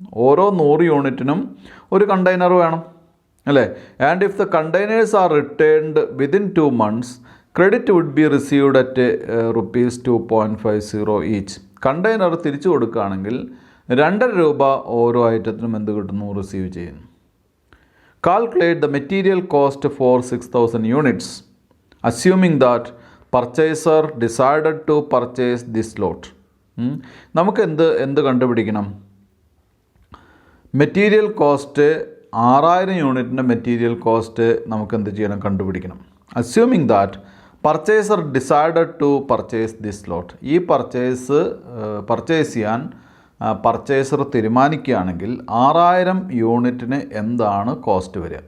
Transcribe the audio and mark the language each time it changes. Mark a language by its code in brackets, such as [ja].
[ml] ഓരോ 100 യൂണിറ്റിനും ഒരു കണ്ടെയ്നർ വേണം, അല്ലേ? [en] And if the containers are returned within 2 months, credit would be received at ₹2.50 each. [ml] Container തിരിച്ചു കൊടുക്കുകയാണെങ്കിൽ 2.5 രൂപ ഓരോ ഐറ്റത്തിനും എന്ത് കിട്ടുന്നു? റിസീവ് ചെയ്യുന്നു. [en] Calculate the material cost for 6000 units, assuming that purchaser decided to purchase this lot. [ml] നമുക്ക് എന്ത് കണ്ടുപിടിക്കണം? മെറ്റീരിയൽ കോസ്റ്റ് 6000 യൂണിറ്റിൻ്റെ മെറ്റീരിയൽ കോസ്റ്റ് നമുക്ക് എന്ത് ചെയ്യണം? കണ്ടുപിടിക്കണം. [en] Assuming that purchaser decided to purchase this lot. [ml] ഈ പർച്ചേസ് ചെയ്യാൻ പർച്ചേസർ തീരുമാനിക്കുകയാണെങ്കിൽ 6000 യൂണിറ്റിന് എന്താണ് കോസ്റ്റ് വരിക?